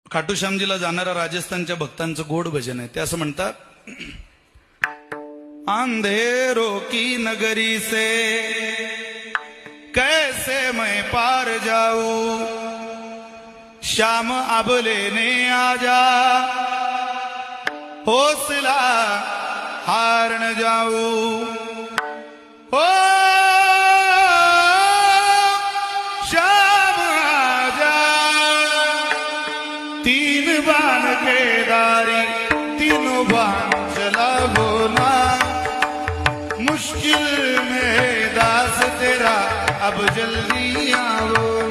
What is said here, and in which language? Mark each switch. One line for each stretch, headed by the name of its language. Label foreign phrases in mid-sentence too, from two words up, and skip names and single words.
Marathi: खाटू श्यामजीला जाणाऱ्या राजस्थानच्या भक्तांचं गोड भजन आहे. ते असं म्हणतात,
Hindi: अंधेरों की नगरी से कैसे मैं पार जाऊं, श्याम अब लेने आजा, हौसला हार न जाऊं. ओ श्याम आजा, तीन बाण के दारी तीनों बाण चला बोला, मुश्किल में दास तेरा अब जल्दी आओ.